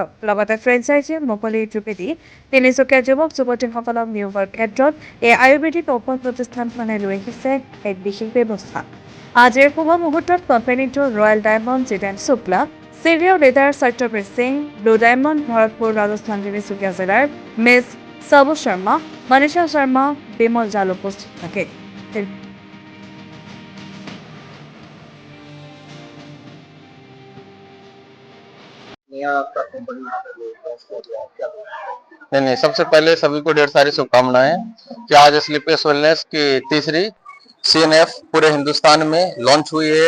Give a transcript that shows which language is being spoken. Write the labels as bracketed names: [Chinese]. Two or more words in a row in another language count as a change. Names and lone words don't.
[Assamese] লগতে ফ্ৰেঞ্চাইজি মুকলিৰ যোগেদি তিনিচুকীয়া যুৱক যুৱতীসকলক নিয়োগৰ ক্ষেত্ৰত এই আয়ুৰ্বেদিক ঔষধ প্ৰতিষ্ঠানখনে লৈ আহিছে এক বিশেষ ব্যৱস্থা। আজিৰ শুভ মুহূৰ্তত কোম্পানীটোৰ [English] Royal Diamond [Assamese] জিতেন শুক্লা, [English] senior leader [Assamese] সত্যবীৰ সিং, [English] Blue Diamond [Assamese] ভৰতপুৰ ৰাজস্থান তিনিচুকীয়া জিলাৰ মিছ সাবু শৰ্মা, মনীষা শৰ্মা, বিমল জাল উপস্থিত থাকে। [Hindi] नहीं, सबसे पहले सभी को ढेर सारी शुभकामनाएं कि आज एस्क्लेपियस वेलनेस की तीसरी CNF पूरे हिंदुस्तान में लॉन्च हुई है।